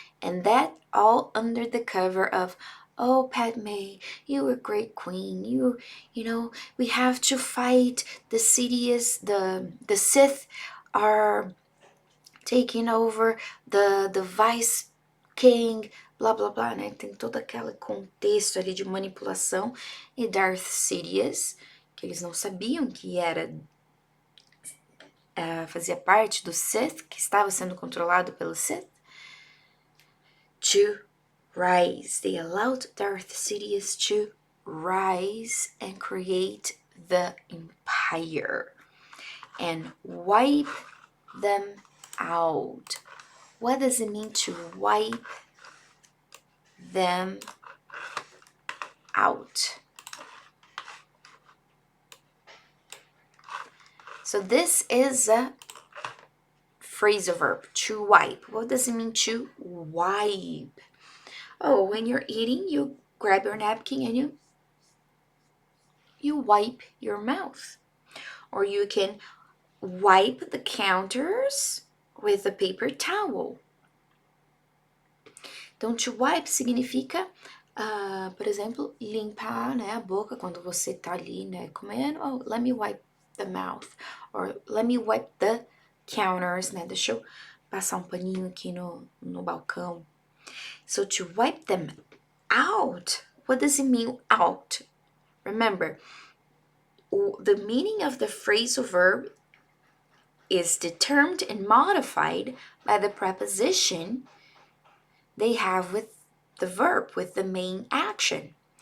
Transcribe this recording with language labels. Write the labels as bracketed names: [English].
[English] And that all under the cover of, oh, Padme, you a great queen. We have to fight the Sidious, the Sith are taking over the vice king, blá blá blá, né? [Portuguese] Tem todo aquele contexto ali de manipulação. E Darth Sidious, que eles não sabiam que fazia parte do Sith, que estava sendo controlado pelo Sith, [English] to rise. They allowed Darth Sidious to rise and create the Empire and wipe them out. What does it mean to wipe them out? So this is a phrasal verb, to wipe. What does it mean to wipe? Oh, when you're eating, you grab your napkin and you wipe your mouth. Or you can wipe the counters with a paper towel. [Portuguese] Então, to wipe significa, por exemplo, limpar, né, a boca quando você tá ali, né, comendo. [English] Oh, let me wipe the mouth. Or let me wipe the counters, né? [Portuguese] Deixa eu passar um paninho aqui no balcão. [English] So, to wipe them out, what does it mean out? Remember, the meaning of the phrasal verb is determined and modified by the preposition they have with the verb, with the main action.